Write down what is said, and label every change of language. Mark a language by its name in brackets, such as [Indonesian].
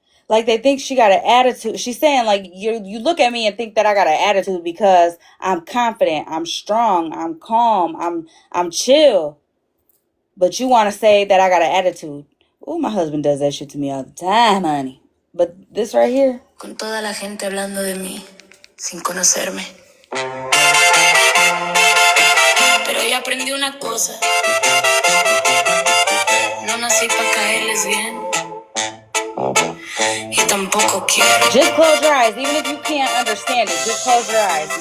[English] Like they think she got an attitude. She's saying like you look at me and think that I got an attitude because I'm confident, I'm strong, I'm calm, I'm chill. But you want to say that I got an attitude. Oh, my husband does that shit to me all the time, honey. But this right here. [Spanish] Con toda la gente hablando de mí, sin conocerme. Pero ya aprendí una cosa. No nací para caerles bien. Y tampoco quiero. [English] Just close your eyes. Even if you can't understand it, just close your eyes.